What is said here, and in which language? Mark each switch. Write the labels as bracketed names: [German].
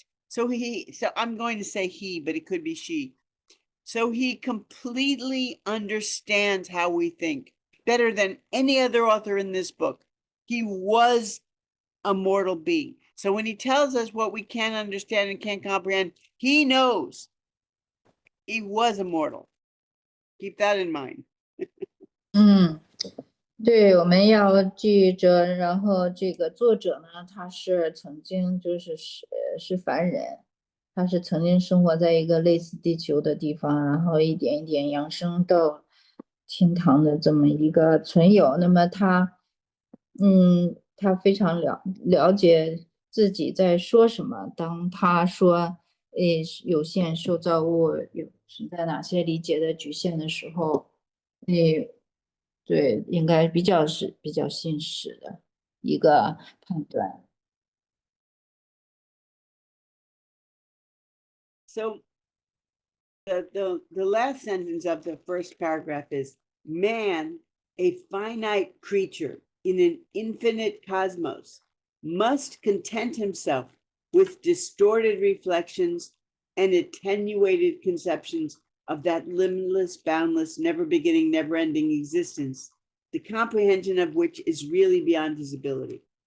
[English] So I'm going to say he, but it could be she. So he completely understands how we think better than any other author in this book. He was a mortal being. So when he tells us what we can't understand and can't comprehend, he knows he was immortal. Keep that in mind. [Chinese] 对，我们要记着，然后这个作者呢，他是曾经是凡人，他是曾经生活在一个类似地球的地方，然后一点一点扬升到天堂的这么一个存有。那么他非常了解自己在说什么。当他说有限受造物存在哪些理解的局限的时候，对，应该比较信实的一个判断。 [English] So the last sentence of the first paragraph is, man, a finite creature in an infinite cosmos, must content himself with distorted reflections and attenuated conceptions of that limitless, boundless, never beginning, never ending existence, the comprehension of which is really beyond his ability.